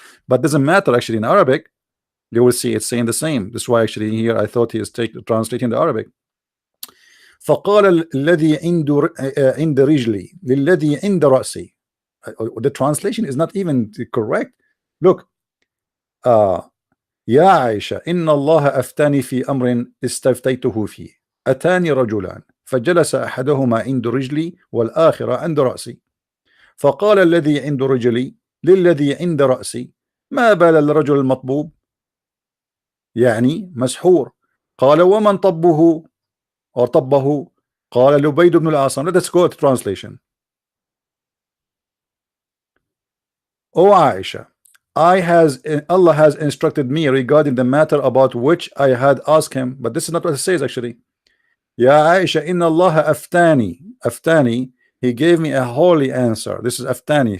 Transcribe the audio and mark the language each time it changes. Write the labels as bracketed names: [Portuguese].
[English] But doesn't matter actually in Arabic. You will see it's saying the same. That's why actually here I thought he is translating the Arabic. [Arabic] فقال الذي عند رجلي للذي عند رأسي. [English] The translation is not even correct. [Arabic] Look, يا عائشة إن الله أفتاني في أمر استفتيته فيه أتاني رجلان فجلس أحدهما عند رجلي والآخر عند رأسي فقال الذي عند رجلي للذي عند رأسي ما بال الرجل المطبوب يعني مسحور قال ومن طبه أو طبه قال لبيد بن العاصم. [English] Let's go to translation. O Aisha, Allah has instructed me regarding the matter about which I had asked him, but this is not what it says actually. [Arabic] Ya Aisha, inna Allah aftani, [English] he gave me a holy answer. This is aftani.